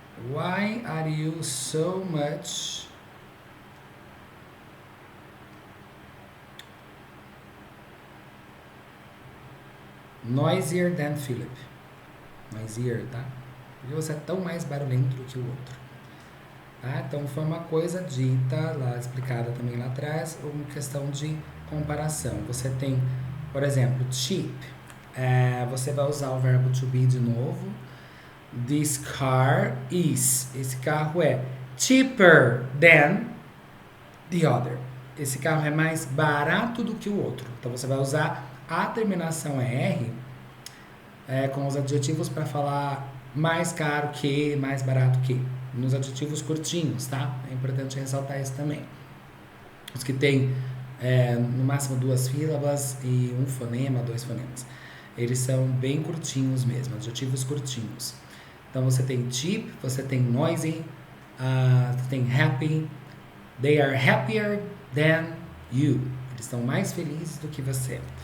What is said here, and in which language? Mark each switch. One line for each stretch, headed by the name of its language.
English: Why are you so much noisier than Philip? Noisier, tá?
Portuguese: Porque você é tão mais barulhento do que o outro. Tá? Então foi uma coisa dita, lá explicada também lá atrás, uma questão de comparação. Você tem, por exemplo, cheap. Você vai usar o verbo to be de novo.
English: This car is.
Portuguese: Esse carro é
English: cheaper than the other.
Portuguese: Esse carro é mais barato do que o outro. Então você vai usar a terminação R com os adjetivos para falar mais caro que, mais barato que. Nos adjetivos curtinhos, tá? É importante ressaltar isso também. Os que tem no máximo 2 sílabas e um fonema, 2 fonemas. Eles são bem curtinhos mesmo, adjetivos curtinhos. Então você tem cheap, você tem noisy, você tem happy.
English: They are happier than you.
Portuguese: Eles estão mais felizes do que você.